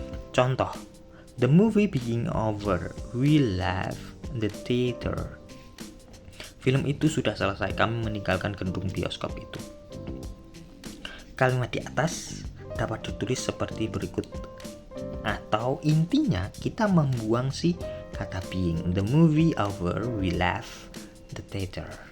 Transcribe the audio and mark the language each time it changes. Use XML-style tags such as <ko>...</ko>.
<id>Contoh,</id> <en>the movie being over, we left the theater.</en> <id>Film itu sudah selesai, kami meninggalkan gedung bioskop itu. Kalimat di atas dapat ditulis seperti berikut, atau intinya kita membuang si kata</id> <en>being. The movie over, we left the theater.</en>